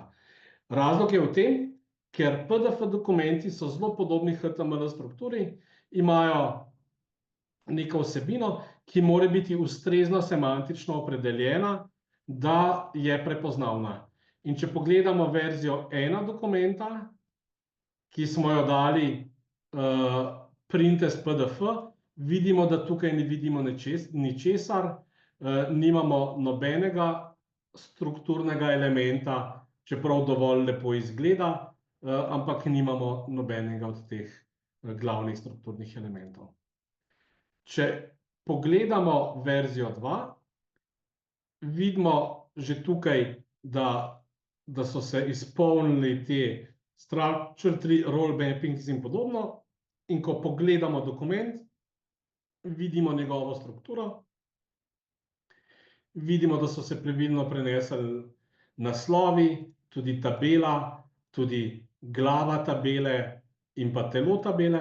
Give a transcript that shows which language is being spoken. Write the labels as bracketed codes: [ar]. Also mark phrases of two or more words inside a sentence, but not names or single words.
[sl] Razlog je v tem, ker PDF dokumenti so zelo podobni HTML strukturi, imajo neko vsebino, ki mora biti ustrezno semantično opredeljena, da je prepoznavna. In če pogledamo verzijo 1 dokumenta, ki smo jo dali [en] print as PDF, [sl] vidimo, da tukaj ne vidimo ničesar, nimamo nobenega strukturnega elementa, čeprav dovolj lepo izgleda, ampak nimamo nobenega od teh glavnih strukturnih elementov. Če pogledamo verzijo 2, vidimo že tukaj, da so se izpolnili te [en] structure tree, role mappings [sl] in podobno. In ko pogledamo dokument, vidimo njegovo strukturo, vidimo, da so se pravilno prenesli naslovi, tudi tabela, tudi glava tabele in pa telo tabele.